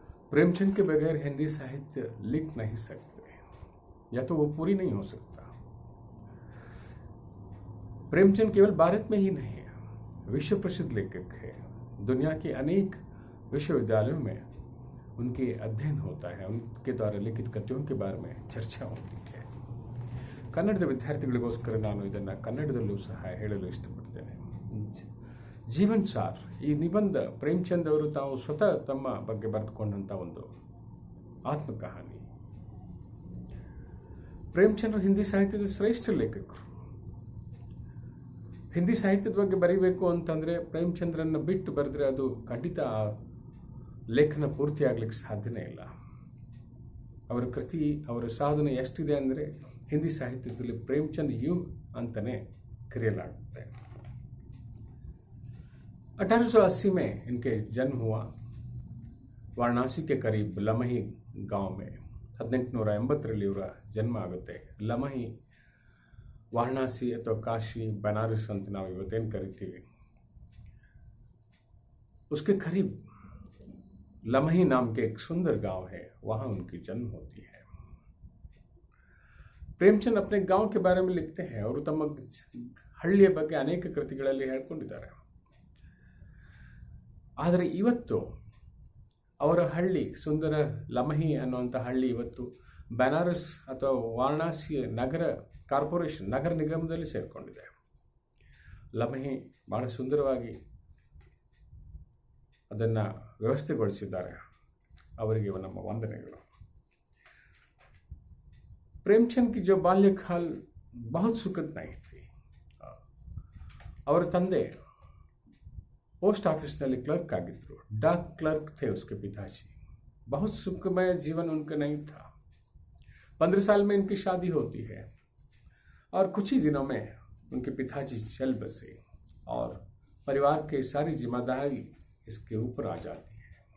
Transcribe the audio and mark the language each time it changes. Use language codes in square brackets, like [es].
[hi] प्रेमचंद के बगैर हिंदी साहित्य लिख नहीं सकते, या तो वो पूरी नहीं हो सकता। प्रेमचंद केवल भारत में ही नहीं है, विश्व प्रसिद्ध लेखक है। दुनिया के अनेक विश्वविद्यालयों में उनके अध्ययन होता है, उनके द्वारा लिखित कृतियों के बारे में चर्चा होती है। [kn] ಕನ್ನಡದ ವಿದ್ಯಾರ್ಥಿಗಳಿಗೋಸ್ಕರ ನಾನು ಇದನ್ನು ಕನ್ನಡದಲ್ಲೂ ಸಹ ಹೇಳಲು ಇಷ್ಟಪಡ್ತೇನೆ. ಜೀವನ್ ಸಾರ್ ಈ ನಿಬಂಧ ಪ್ರೇಮಚಂದ್ ಅವರು ತಾವು ಸ್ವತಃ ತಮ್ಮ ಬಗ್ಗೆ ಬರೆದುಕೊಂಡಂಥ ಒಂದು ಆತ್ಮಕಹಾನಿ. ಪ್ರೇಮಚಂದ್ರ ಹಿಂದಿ ಸಾಹಿತ್ಯದ ಶ್ರೇಷ್ಠ ಲೇಖಕರು. ಹಿಂದಿ ಸಾಹಿತ್ಯದ ಬಗ್ಗೆ ಬರೀಬೇಕು ಅಂತಂದರೆ ಪ್ರೇಮಚಂದ್ರನ್ನ ಬಿಟ್ಟು ಬರೆದ್ರೆ ಅದು ಖಂಡಿತ ಲೇಖನ ಪೂರ್ತಿ ಆಗ್ಲಿಕ್ಕೆ ಸಾಧ್ಯನೇ ಇಲ್ಲ. ಅವರ ಕೃತಿ, ಅವರ ಸಾಧನೆ ಎಷ್ಟಿದೆ ಅಂದರೆ [hi] हिंदी साहित्य प्रेमचंद युग [kn] अंतने करेलागुत्ते। [hi] 1880 में इनके जन्म हुआ वाराणसी के करीब लमही गांव में। [kn] 1880 ಇವರ ಜನ್ಮ ಆಗುತ್ತೆ. ಲಮಹಿ वाराणसी ಅಥವಾ काशी बनारस ಅಂತ ನಾವು ಇವತ್ತೇನು ಕರಿತೀವಿ, [hi] उसके करीब लमही नाम के एक सुंदर गांव है, वहां उनकी जन्म होती है। ಪ್ರೇಮಚಂದ್ अपने गांव के बारे में लिखते हैं और [kn] ತಮ್ಮ ಹಳ್ಳಿಯ ಬಗ್ಗೆ ಅನೇಕ ಕೃತಿಗಳಲ್ಲಿ ಹೇಳ್ಕೊಂಡಿದ್ದಾರೆ. ಆದರೆ ಇವತ್ತು ಅವರ ಹಳ್ಳಿ, ಸುಂದರ ಲಮಹಿ ಅನ್ನುವಂಥ ಹಳ್ಳಿ ಇವತ್ತು ಬನಾರಸ್ ಅಥವಾ ವಾರಣಾಸಿ ನಗರ ಕಾರ್ಪೊರೇಷನ್, ನಗರ ನಿಗಮದಲ್ಲಿ ಸೇರಿಕೊಂಡಿದೆ. ಲಮಹಿ ಬಹಳ ಸುಂದರವಾಗಿ ಅದನ್ನು ವ್ಯವಸ್ಥೆಗೊಳಿಸಿದ್ದಾರೆ. ಅವರಿಗೆ ನಮ್ಮ ವಂದನೆಗಳು. [hi] प्रेमचंद की जो बाल्यकाल बहुत सुखद नहीं थी. और [kn] ತಂದೆ पोस्ट ऑफिस ನಲ್ಲಿ क्लर्क ಆಗಿದ್ರು, [hi] डाक क्लर्क थे उसके पिताजी. बहुत सुखमय जीवन उनका नहीं था. 15 साल में इनकी शादी होती है और कुछ ही दिनों में उनके पिताजी चल बसे और परिवार की सारी जिम्मेदारी इसके ऊपर आ जाती है.